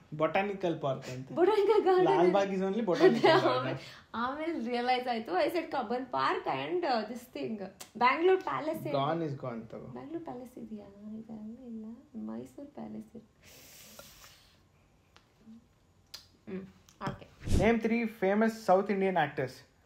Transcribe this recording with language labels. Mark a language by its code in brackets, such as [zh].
[en] Botanical park [kn] ಅಂತ. [en] Botanical garden. Lalbagh is only botanical garden. [kn] ಆಮೇಲೆ realise ಆಯ್ತು, [en] I said Cubbon park and this thing Bangalore palace. Gone is gone [kn] ತಗೋ. Bangalore palace ಇದೆಯಾ? ಇಲ್ಲ, Mysuru palace ಇದೆ. [en] Okay. Name 3 famous South Indian actors.